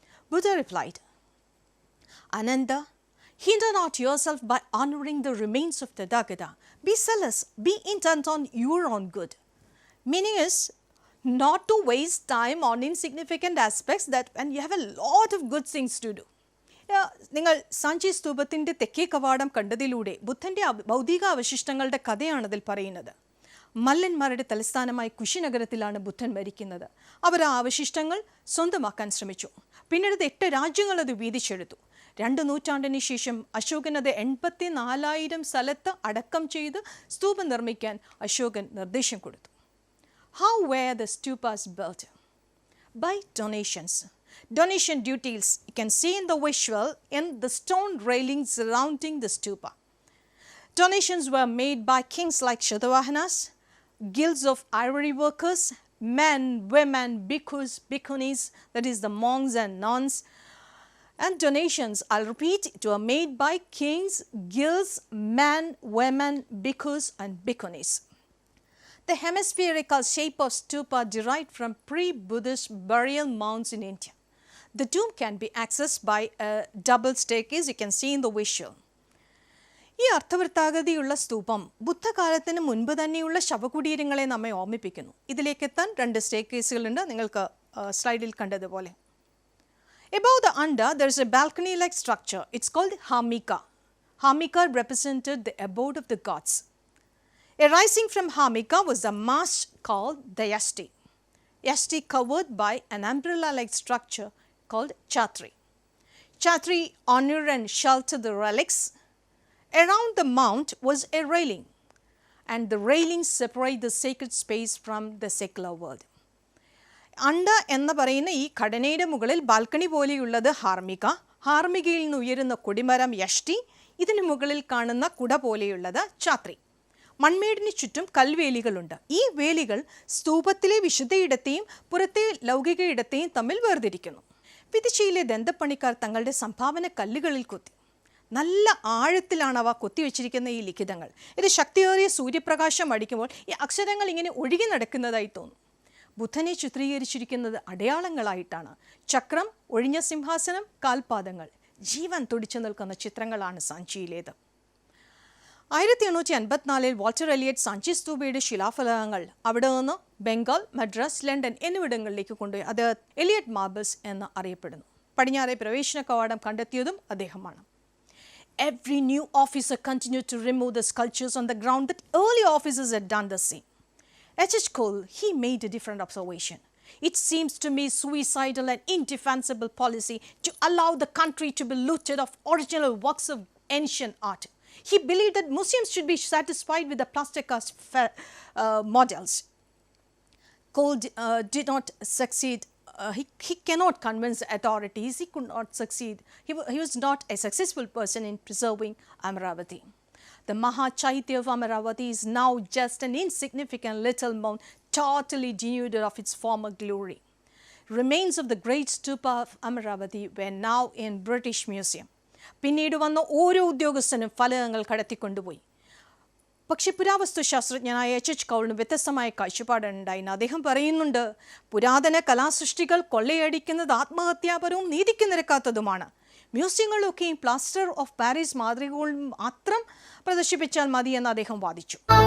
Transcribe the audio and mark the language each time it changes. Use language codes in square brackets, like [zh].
[en] Buddha replied, Ananda, hinder not yourself by honoring the remains of Tathagata. Be zealous, be intent on your own good. Meaning is not to waste time on insignificant aspects that when you have a lot of good things to do. [ml] നിങ്ങൾ സാഞ്ചി സ്തൂപത്തിൻ്റെ തെക്കേ കവാടം കണ്ടതിലൂടെ ബുദ്ധൻ്റെ ഭൗതിക അവശിഷ്ടങ്ങളുടെ കഥയാണ് അതിൽ പറയുന്നത്. മല്ലന്മാരുടെ തലസ്ഥാനമായ കുശിനഗരത്തിലാണ് ബുദ്ധൻ മരിക്കുന്നത്. അവർ ആ അവശിഷ്ടങ്ങൾ സ്വന്തമാക്കാൻ ശ്രമിച്ചു. പിന്നീട് 8 രാജ്യങ്ങൾ അത് വീതിച്ചെടുത്തു. 2 നൂറ്റാണ്ടിന് ശേഷം അശോകൻ അത് 84,000 സ്ഥലത്ത് അടക്കം ചെയ്ത് സ്തൂപം നിർമ്മിക്കാൻ അശോകൻ നിർദ്ദേശം കൊടുത്തു. [en] How were the stupas built? By donations. Donation details you can see in the visual in the stone railings surrounding the stupa. Donations were made by kings like Shatavahanas, guilds of ivory workers, men, women, bhikkhus, bhikkhunis, that is the monks and nuns, and donations, I'll repeat, were made by kings, guilds, men, women, bhikkhus and bhikkhunis. The hemispherical shape of stupa derived from pre-Buddhist burial mounds in India. The tomb can be accessed by a double staircase, you can see in the visual. [ml] ഈ അർത്ഥവൃത്താകൃതിയുള്ള സ്തൂപം ബുദ്ധകാലത്തിന് മുൻപ് തന്നെയുള്ള ശവകുടീരങ്ങളെ നമ്മെ ഓർമ്മിപ്പിക്കുന്നു. ഇതിലേക്കെത്താൻ 2 സ്റ്റെയർകേസുകളുണ്ട്, നിങ്ങൾക്ക് സ്ലൈഡിൽ കണ്ടതുപോലെ. [en] Above the anda, there is a balcony-like structure. It's called Hamika. Hamika represented the abode of the gods. Arising from Hamika was a mast called the Yasti. Yasti covered by an umbrella-like structure called Chatri. Chatri honor and shelter the relics. Around the mount was a railing, and the railing separate the sacred space from the secular world. [ml] അണ്ട എന്ന് പറയുന്ന ഈ ഘടനയുടെ മുകളിൽ balcony പോലെയുള്ളത് ഹാർമിക, ഹാർമികയിൽ നിന്ന് ഉയരുന്ന കൊടിമരം യഷ്ടി, ഇതിന് മുകളിൽ കാണുന്ന കുട പോലെയുള്ളത് ഛാത്രി. മൺമേടിന് ചുറ്റും കൽവേലികളുണ്ട്. ഈ വേലികൾ സ്തൂപത്തിലെ വിശുദ്ധയിടത്തെയും പുറത്തെ ലൗകിക ഇടത്തെയും തമ്മിൽ വേർതിരിക്കുന്നു. വിദിശയിലെ ദന്തപ്പണിക്കാർ തങ്ങളുടെ സംഭാവന കല്ലുകളിൽ കൊത്തി. നല്ല ആഴത്തിലാണ് അവ കൊത്തിവെച്ചിരിക്കുന്ന ഈ ലിഖിതങ്ങൾ. ഇത് ശക്തിയേറിയ സൂര്യപ്രകാശം അടിക്കുമ്പോൾ ഈ അക്ഷരങ്ങൾ ഇങ്ങനെ ഒഴുകി നടക്കുന്നതായി തോന്നും. ബുദ്ധനെ ചിത്രീകരിച്ചിരിക്കുന്നത് അടയാളങ്ങളായിട്ടാണ്. ചക്രം, ഒഴിഞ്ഞ സിംഹാസനം, കാൽപാദങ്ങൾ, ജീവൻ തുടിച്ചു നിൽക്കുന്ന ചിത്രങ്ങളാണ് സാഞ്ചിയിലേത്. 1854 വാൾട്ടർ എലിയറ്റ് സാഞ്ചി സ്തൂപയുടെ ശിലാഫലകങ്ങൾ അവിടെ നിന്ന് ബംഗാൾ, മദ്രാസ്, ലണ്ടൻ എന്നിവിടങ്ങളിലേക്ക് കൊണ്ടുപോയി. അത് എലിയറ്റ് മാർബിൾസ് എന്ന് അറിയപ്പെടുന്നു. പടിഞ്ഞാറെ പ്രവേശന കവാടം കണ്ടെത്തിയതും അദ്ദേഹമാണ്. [en] Every new officer continued to remove the sculptures on the ground that early officers had done the same. H.H. Cole, he made a different observation. It seems to me suicidal and indefensible policy to allow the country to be looted of original works of ancient art. He believed that museums should be satisfied with the plaster cast models. Cole did not succeed. He cannot convince authorities. He could not succeed. He was not a successful person in preserving Amaravati. The Maha Chaitya of Amaravati is now just an insignificant little mound, totally denuded of its former glory. Remains of the great stupa of Amaravati were now in British Museum. [ml] പിന്നീട് വന്ന ഓരോ ഉദ്യോഗസ്ഥനും ഫലകങ്ങൾ കടത്തിക്കൊണ്ടുപോയി. പക്ഷെ പുരാവസ്തു ശാസ്ത്രജ്ഞനായ H.H. കൗളിന് വ്യത്യസ്തമായ കാഴ്ചപ്പാടുണ്ടായിരുന്നു. അദ്ദേഹം പറയുന്നുണ്ട്, പുരാതന കലാസൃഷ്ടികൾ കൊള്ളയടിക്കുന്നത് ആത്മഹത്യാപരവും നീതിക്ക് നിരക്കാത്തതുമാണ്. മ്യൂസിയങ്ങളിലൊക്കെയും പ്ലാസ്റ്റർ ഓഫ് പാരീസ് മാതൃകകൾ മാത്രം പ്രദർശിപ്പിച്ചാൽ മതിയെന്ന് അദ്ദേഹം വാദിച്ചു.